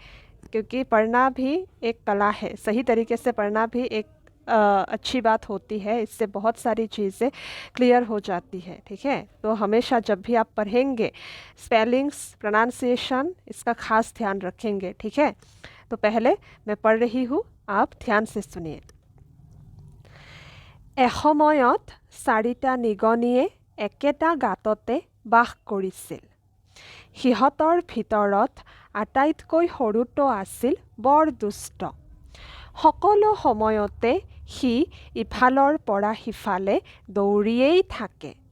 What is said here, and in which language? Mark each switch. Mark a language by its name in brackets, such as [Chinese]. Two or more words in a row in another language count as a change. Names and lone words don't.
[Hindi] क्योंकि पढ़ना भी एक कला है, सही तरीके से पढ़ना भी एक अच्छी बात होती है। इससे बहुत सारी चीज़ें क्लियर हो जाती है, ठीक है? तो हमेशा जब भी आप पढ़ेंगे स्पेलिंग्स, प्रोनाउंसिएशन, इसका खास ध्यान रखेंगे, ठीक है? तो पहले मैं पढ़ रही हूँ, आप ध्यान से सुनिए। [Assamese] এসময়ত চাৰিটা নিগনিয়ে একেটা গাঁততে বাস কৰিছিল। সিহঁতৰ ভিতৰত আটাইতকৈ সৰুটো আছিল বৰ দুষ্ট। সকলো সময়তে সি ইফালৰ পৰা সিফালে দৌৰিয়েই থাকে।